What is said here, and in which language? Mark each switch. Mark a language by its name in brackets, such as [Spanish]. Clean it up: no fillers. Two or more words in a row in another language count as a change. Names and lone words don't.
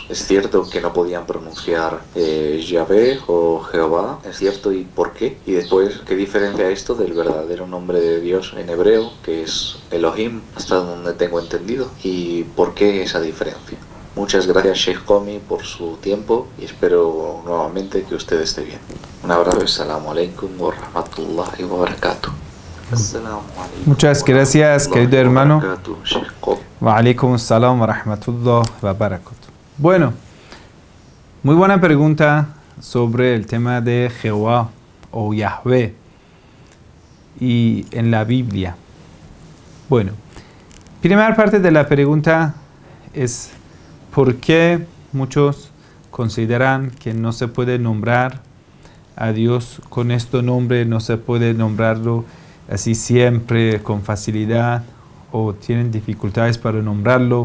[Spanish] Es cierto que no podían pronunciar Yahvé o Jehová, es cierto, ¿y por qué? Y después, ¿qué diferencia esto del verdadero nombre de Dios en hebreo, que es Elohim, hasta donde tengo entendido? ¿Y por qué esa diferencia? Muchas gracias, Sheikh Bobby, por su tiempo y espero nuevamente que usted esté bien. Un abrazo. [Arabic] السلام عليكم ورحمة الله وبركاته. [Spanish] Muchas gracias, querido hermano. Sheikh Bobby. [Arabic] وعليكم السلام ورحمة الله وبركاته. [Spanish] Bueno, muy buena pregunta sobre el tema de Jehová o Yahvé y en la Biblia. Bueno, primera parte de la pregunta es ¿por qué muchos consideran que no se puede nombrar a Dios con este nombre, no se puede nombrarlo así siempre con facilidad o tienen dificultades para nombrarlo?